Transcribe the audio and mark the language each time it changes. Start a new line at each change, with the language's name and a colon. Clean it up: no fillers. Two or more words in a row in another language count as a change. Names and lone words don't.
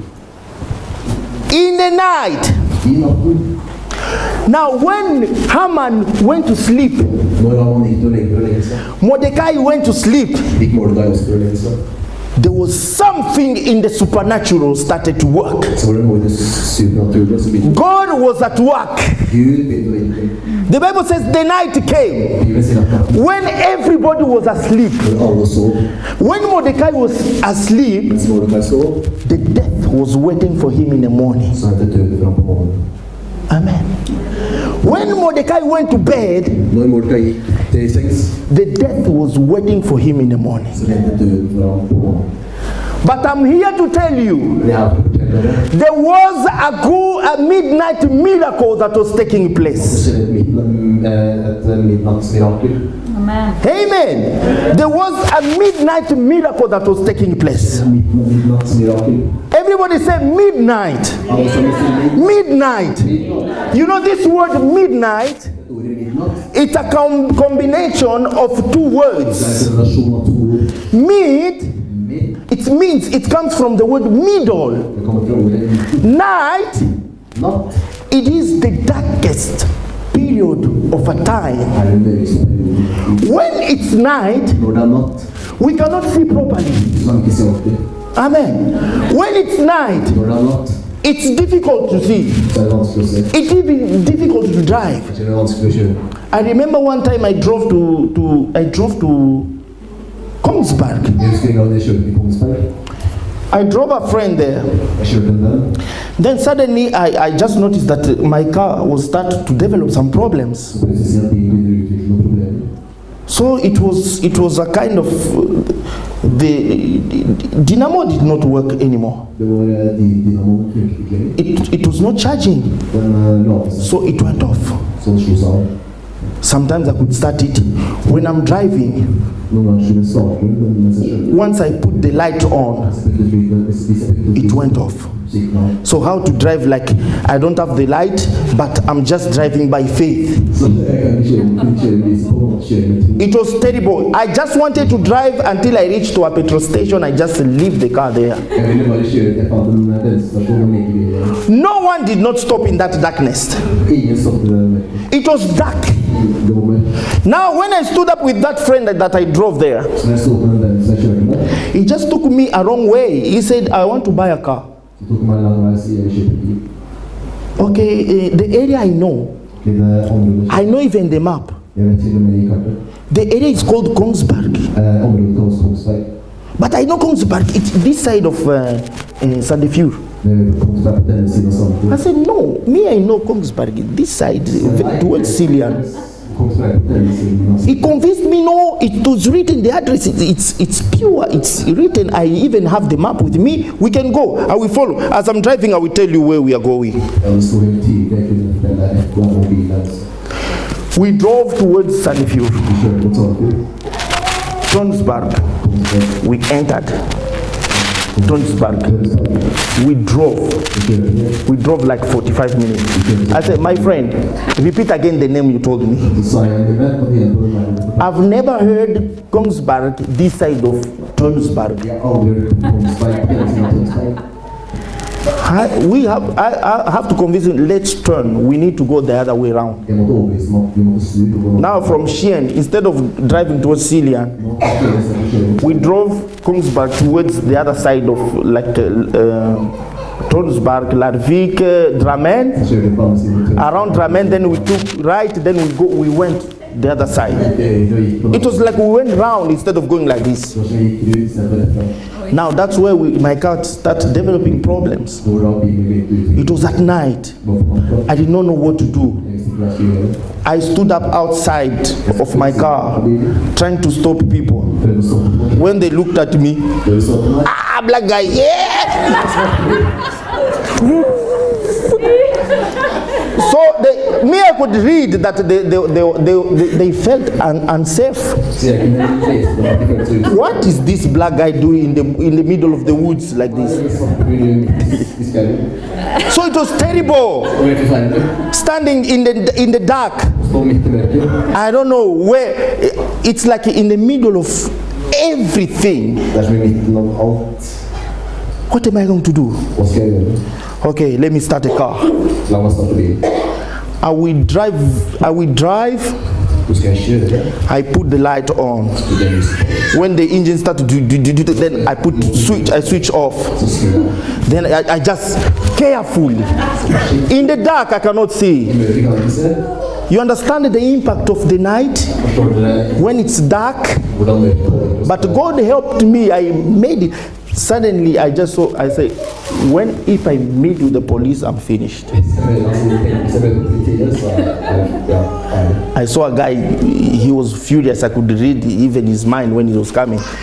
English: in the night.
Norwegian: i natten,
English: Now, when Haman went to sleep,
Norwegian: når han gikk til å legge for å legge seg,
English: Mordecai went to sleep.
Norwegian: gikk Mordecai også for å legge seg.
English: There was something in the supernatural started to work.
Norwegian: Så var det noe i det supernaturlige som begynte.
English: God was at work.
Norwegian: Gud begynte å virke.
English: The Bible says the night came
Norwegian: Bibelen sier at natten,
English: when everybody was asleep.
Norwegian: når alle sov,
English: When Mordecai was asleep,
Norwegian: mens Mordecai sov,
English: the death was waiting for him in the morning.
Norwegian: så hentet døden fram på morgenen.
English: Amen. When Mordecai went to bed,
Norwegian: Når Mordecai gikk til sengs,
English: the death was waiting for him in the morning.
Norwegian: så hentet døden fram på morgenen.
English: But I'm here to tell you,
Norwegian: Men jeg har for å fortelle dere,
English: there was a midnight miracle that was taking
Norwegian: det
English: place.
Norwegian: skjedde et midnattsmirakel.
English: Amen. There was a midnight miracle that was taking place.
Norwegian: Midnattsmirakel.
English: Everybody say midnight.
Norwegian: Alle sammen sier
English: Midnight.
Norwegian: midnatt.
English: You know this word midnight?
Norwegian: Ordet midnatt,
English: It's a combination of two
Norwegian: det
English: words.
Norwegian: er en relasjon av to ord.
English: Mid,
Norwegian: Midt,
English: it comes from the word middle.
Norwegian: det kommer fra ordet midten.
English: Night,
Norwegian: Natt
English: it is the darkest period of a time.
Norwegian: er den mørkeste perioden.
English: When it's night,
Norwegian: Når det er natt,
English: we cannot see properly.
Norwegian: så kan vi ikke se ordentlig.
English: Amen. When it's night,
Norwegian: Når det er natt,
English: it's difficult to see.
Norwegian: så er det vanskelig å se.
English: It's even difficult to drive.
Norwegian: Så er det vanskelig å kjøre.
English: I remember one time I drove to Kongsberg.
Norwegian: Jeg husker en gang jeg kjørte til Kongsberg.
English: I drove a friend there.
Norwegian: Jeg kjørte en venn.
English: Then suddenly I just noticed that my car was starting to develop some problems.
Norwegian: Så plutselig sier at bilen begynner å utvikle noen problemer.
English: So it was a kind of the dynamo did not work anymore.
Norwegian: Det var dynamoen funket ikke lenger.
English: It was not charging.
Norwegian: Den la seg,
English: So it went off.
Norwegian: så den slo seg av.
English: Sometimes I could start it when I'm driving.
Norwegian: Noen ganger skulle den starte, men mens jeg kjørte,
English: Once I put the light on,
Norwegian: så puttet lyden, hvis jeg puttet
English: it
Norwegian: lyden,
English: went off.
Norwegian: så gikk den av.
English: So how to drive like I don't have the light, but I'm just driving by faith.
Norwegian: Så jeg kan ikke kjøre lyset på, og kjøre med tro.
English: It was terrible. I just wanted to drive until I reached to a petrol station. I just leave the car there.
Norwegian: Jeg ville bare kjøre til jeg fant en bensinstasjon, men ikke ville.
English: No one did not stop in that darkness.
Norwegian: Ingen stoppet det mørket.
English: It was dark.
Norwegian: Det var mørkt.
English: Now, when I stood up with that friend that I drove there,
Norwegian: Så når jeg stod på den vennen som jeg kjørte med,
English: he just took me a wrong way. He said, I want to buy a car.
Norwegian: så tok han meg en lang vei og sier jeg kjøper bil.
English: Okay, the area I know,
Norwegian: Til det området,
English: I know even the map.
Norwegian: jeg vet til og med i kartet.
English: The area is called Kongsberg.
Norwegian: Området kalles Kongsberg.
English: But I know Kongsberg, it's this side of Sandefjord.
Norwegian: Kongsberg på denne siden av
English: I
Norwegian: Sandefjord.
English: said, no, me I know Kongsberg, this side, towards Cillian.
Norwegian: Kongsberg på denne siden av
English: He convinced me, no, it was written, the address, it's pure, it's written, I even have the map with me, we can go, I will follow. As I'm driving, I will tell you where we are going.
Norwegian: Ja, det står jo tidlig, jeg kunne fortelle deg et eller mobilen hans.
English: We drove towards Sandefjord,
Norwegian: Vi kjørte på Sandefjord. Tønsberg. Kongsberg.
English: We entered Tønsberg. We drove like 45 minutes. I said, my friend, repeat again the name you told me.
Norwegian: Så sa jeg, du vet hva det gjelder på den veien.
English: I've never heard Kongsberg this side of Tønsberg.
Norwegian: Jeg har aldri hørt om Kongsberg på denne siden av Tønsberg.
English: I have to convince him, let's turn, we need to go the other way around.
Norwegian: Jeg måtte overbevise meg at vi måtte snu på den.
English: Now from Skien, instead of driving towards Cillian, we drove Kongsberg towards the other side of like Tønsberg, Larvik, Drammen.
Norwegian: Så kjørte vi på den siden av Tønsberg.
English: Around Drammen, then we took right, then we went the other side.
Norwegian: Da gikk på den.
English: It was like we went round instead of going like this.
Norwegian: Så vi gikk ut i stedet for rett frem.
English: Now that's where my car started developing problems.
Norwegian: Hvordan bilen gikk ut.
English: It was at night.
Norwegian: Hvorfor man
English: I did not know what to do.
Norwegian: Jeg visste ikke hva jeg skulle gjøre.
English: I stood up outside of my car trying to stop people.
Norwegian: Prøvde å stoppe på.
English: When they looked at me,
Norwegian: Prøvde å stoppe meg.
English: black guy, yeah! So I could read that they felt unsafe.
Norwegian: Så jeg kunne lese dem at de følte seg ut.
English: What is this black guy doing in the middle of the woods like this?
Norwegian: I skauen.
English: So it was terrible.
Norwegian: Og helt forferdelig.
English: Standing in the dark.
Norwegian: Stå midt i mørket.
English: I don't know where. It's like in the middle of everything.
Norwegian: Det som i midten av alt.
English: What am I going to do?
Norwegian: Hva skal jeg gjøre?
English: Okay, let me start a car.
Norwegian: La meg starte bilen.
English: I will drive.
Norwegian: Så skal jeg kjøre.
English: I put the light on.
Norwegian: Så det lyset på.
English: When the engine started to do, then I switch off.
Norwegian: Så skrur jeg.
English: Then I just carefully. In the dark, I cannot see.
Norwegian: I mørket kan jeg ikke se.
English: You understand the impact of the night
Norwegian: Forstår dere
English: when it's dark?
Norwegian: hvordan mørket påvirker oss?
English: But God helped me. I made it. Suddenly, I say, if I meet with the police, I'm finished. I saw a guy, he was furious. I could read even his mind when he was coming.